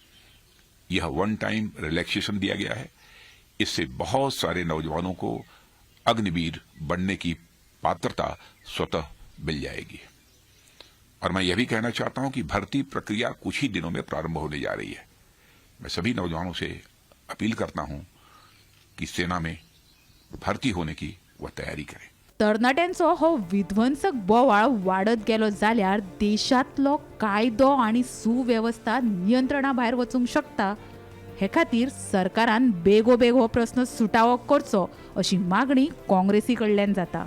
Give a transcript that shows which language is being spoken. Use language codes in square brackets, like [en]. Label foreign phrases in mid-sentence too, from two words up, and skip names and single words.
[hi] यह [en] one time relaxation [hi] दिया गया है। इससे बहुत सारे नौजवानों को अग्निवीर बनने की पात्रता स्वतः मिल जाएगी। और मैं यह भी कहना चाहता हूं कि भर्ती प्रक्रिया कुछ ही दिनों में प्रारंभ होने जा रही है। मैं सभी नौजवानों से अपील करता हूं कि सेना में भर्ती होने की वह तैयारी करें। [kok] तरणाट्यांचो हो विध्वंसक बोवाळ वाडत गेलो जाल्यार देशांतलो कायदो आनी सुवेवस्था नियंत्रणा भायर वचूंक शकता। हे खातीर सरकारान बेगोबेग हो प्रस्न सुटावो करचो अशी मागणी काँग्रेसी कडल्यान जाता।